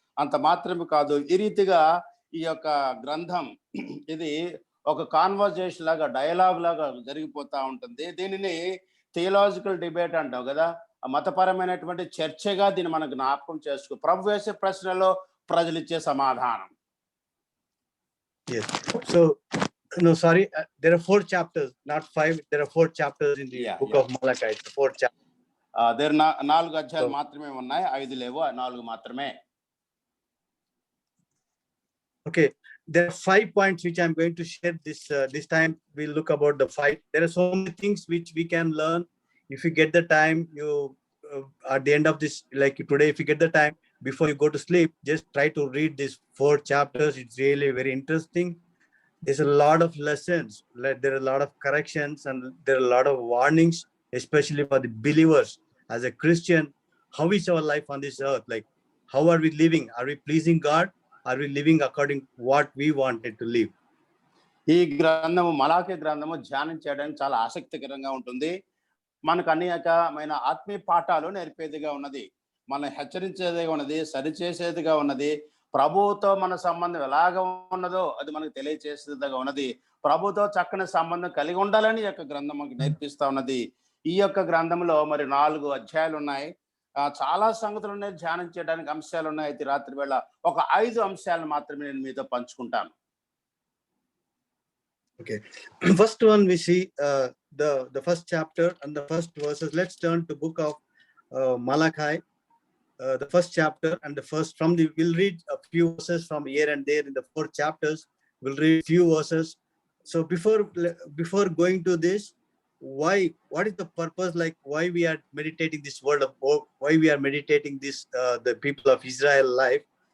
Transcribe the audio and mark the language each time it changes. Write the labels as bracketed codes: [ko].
[te] అంత మాత్రమే కాదు, ఈ రీతిగా ఈ యొక్క గ్రంథం ఇది ఒక కాన్వర్జేషన్ లాగా, డైలాగ్ లాగా జరిగిపోతా ఉంటుంది. దీనిని థియలాజికల్ డిబేట్ అంటాం కదా, మతపరమైనటువంటి చర్చగా దీన్ని మనం జ్ఞాపకం చేసుకో. ప్రభు వేసే ప్రశ్నలో ప్రజలు ఇచ్చే సమాధానం. [en] Yes. So sorry, there are 4 chapters, not 5. There are 4 chapters in the book of Malachi. 4 chapters. [te] there 4 అధ్యాయాలు మాత్రమే ఉన్నాయి, 5 లేవు, 4 మాత్రమే. [en] Okay, there are 5 points which I'm going to share this time. We'll look about the 5. There are so many things which we can learn if you get the time. You at the end of this, like today, if you get the time before you go to sleep, just try to read these 4 chapters. It's really very interesting. there's a lot of lessons, like there are a lot of corrections, and there are a lot of warnings, especially for the believers. As a Christian, how is our life on this earth? Like, how are we living? Are we pleasing God? Are we living according to what we wanted to live? [te] ఈ గ్రంథము మలాకి గ్రంథము ధ్యానం చేయడానికి చాలా ఆసక్తికరంగా ఉంటుంది. మనకు అనేకమైన ఆత్మీయ పాఠాలు నేర్పేదిగా ఉన్నది, మనం హెచ్చరించేదిగా ఉన్నది, సరిచేసేదిగా ఉన్నది. ప్రభువుతో మన సంబంధం ఎలాగ ఉన్నదో అది మనకు తెలియచేసేదిగా ఉన్నది. ప్రభుతో చక్కని సంబంధం కలిగి ఉండాలని ఈ యొక్క గ్రంథం మనకు నేర్పిస్తా ఉన్నది. ఈ యొక్క గ్రంథంలో మరి 4 అధ్యాయాలు ఉన్నాయి. చాలా సంగతులు ఉన్నాయి, ధ్యానం చేయడానికి అంశాలు ఉన్నాయి. అయితే రాత్రి వేళ ఒక 5 అంశాలను మాత్రమే నేను మీతో పంచుకుంటాను. [en] Okay. First one we see the first chapter and the first verses. Let's turn to book of Malachi, the first chapter and the first we'll read a few verses from here and there in the 4 chapters. We'll read few verses. So before going to this, what is the purpose, like why we are meditating this word of hope, why we are meditating this the people of Israel life?